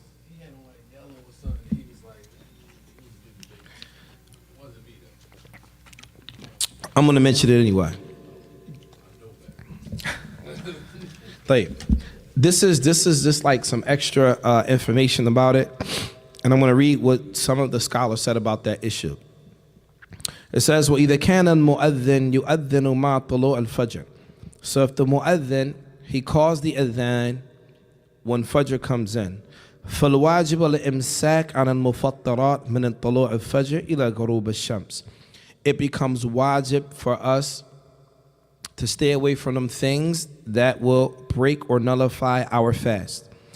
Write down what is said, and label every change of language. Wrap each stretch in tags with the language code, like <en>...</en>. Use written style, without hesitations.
<en>He had on like yellow or something. He was like, it wasn't me though. I'm going to mention it anyway. Like, this is just like some extra information about it. And I'm going to read what some of the scholars said about that issue.</en> <ar>It says, وَإِذَا كَانَ الْمُؤَذِّنُ يُؤَذِّنُ مَعَ طُلُوعِ الْفَجْرِ.</ar> <en>So if the mu'adhin, he calls the adhan when Fajr comes in.</en> <ar>فَالْوَاجِبُ الْإِمْسَاكَ عَنَ الْمُفَطَّرَاتِ مِنَ طُلُوعِ الْفَجْرِ إِلَى غُرُوبِ الشَّمْسِ.</ar> <en>It becomes wajib for us to stay away from them things that will break or nullify our fast.</en>